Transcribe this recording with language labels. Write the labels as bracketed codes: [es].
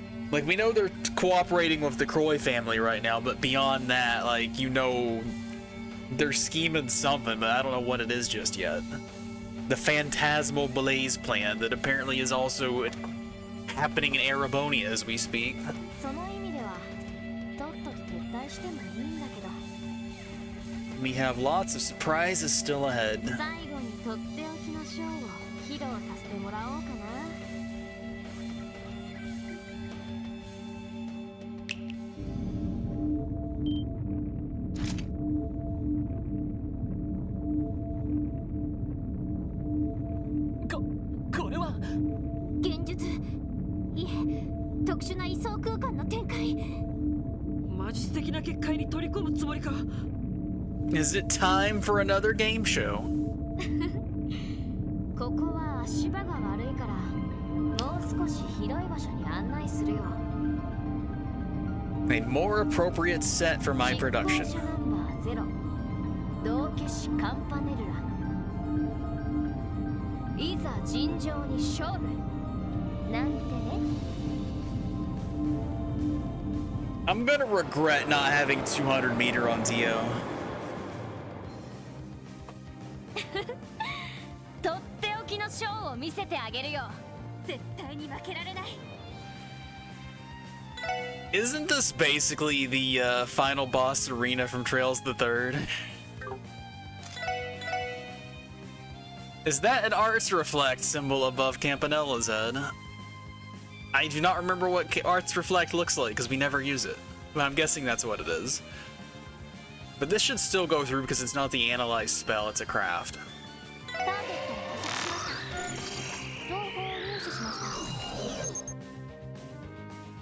[en] Like, we know they're cooperating with the Croy family right now, but beyond that, like, you know, they're scheming something, but I don't know what it is just yet. The Phantasmal Blaze plan that apparently is also happening in Arabonia as we speak. [ja] その意味では、とっとと撤退してもいいんだけど。 [en] We have lots of surprises still ahead. [ja] 最後にとっておきのショーを披露させてもらおうかな。これは現実、いえ、特殊な位相空間の展開。魔術的な結界に取り込むつもりか。 [en] Is it time for another game show? [ja] ここは足場が悪いから、もう少し広い場所に案内するよ。 [en] A more appropriate set for my production. [ja] 執行者ナンバー0、道化師カンパネルラ。いざ尋常に勝負なんてね。 [en] I'm gonna regret not having 200 meter on Tio. [ja] とっておきのショーを見せてあげるよ。絶対に負けられない。 [en] Isn't this basically the final boss arena from Trails the Third? Is that an Arts Reflect symbol above Campanella's head? I do not remember what Arts Reflect looks like because we never use it. But I'm guessing that's what it is. But this should still go through because it's not the Analyze spell, it's a craft. [ja] ターゲットを捕捉しました。情報を入手しました。